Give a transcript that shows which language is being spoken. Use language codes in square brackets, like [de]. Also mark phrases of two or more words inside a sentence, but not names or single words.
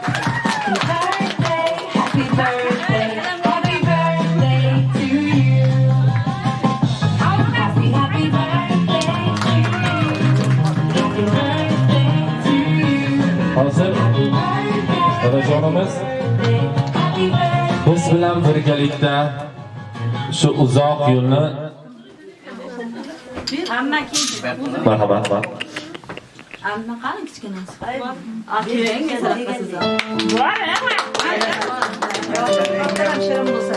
[en] Happy birthday to you. Happy birthday to you. Happy birthday to you. [uz] Hozir onajonimiz [en] Happy birthday. [uz] biz bilan birgalikda shu uzoq yo'lni marhamat. Amma qani kichkinasi? Akang shirin bo'lsin.